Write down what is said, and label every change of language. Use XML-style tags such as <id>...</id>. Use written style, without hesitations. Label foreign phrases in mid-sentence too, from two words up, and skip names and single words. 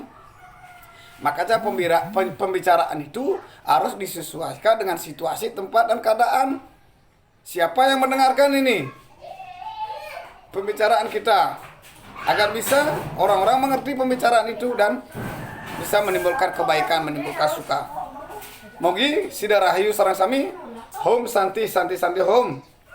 <id>Makanya pembicaraan itu harus disesuaikan dengan situasi, tempat, dan keadaan. Siapa yang mendengarkan ini? Pembicaraan kita. Agar bisa orang-orang mengerti pembicaraan itu dan bisa menimbulkan kebaikan, menimbulkan suka.</id> <ban>Mogi Sida Rahayu sareng sami.</ban> <sa>Hom Santi Santi Santi Hom.</sa>